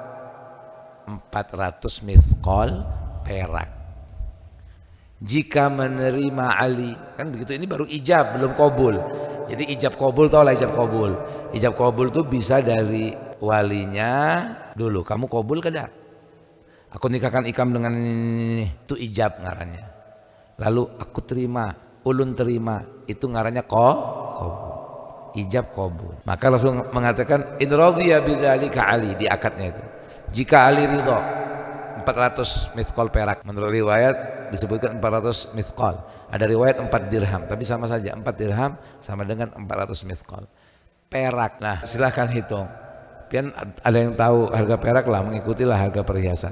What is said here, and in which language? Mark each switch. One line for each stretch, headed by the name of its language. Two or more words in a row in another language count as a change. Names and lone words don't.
Indonesian: 400 mithqal perak. Jika menerima Ali, kan begitu, ini baru ijab, belum qabul.
Banjar: Jadi ijab qabul, tau lah ijab qabul. Ijab qabul itu bisa dari walinya dulu, kamu qabul kada? Aku nikahkan ikam dengan ini, itu ijab ngarannya. Lalu aku terima, ulun terima, itu ngarannya qabul.
Indonesian: Ijab qabul. Maka langsung mengatakan
Arabic: in radhiya bidzalika Ali,
Indonesian: di akadnya itu. Jika Ali ridha, 400 mithqal perak. Menurut riwayat disebutkan 400 mithqal. Ada riwayat 4 dirham, tapi sama saja 4 dirham sama dengan 400 mithqal perak. Nah, silahkan hitung.
Banjar: Pian ada yang tahu harga perak lah, mengikutilah harga perhiasan.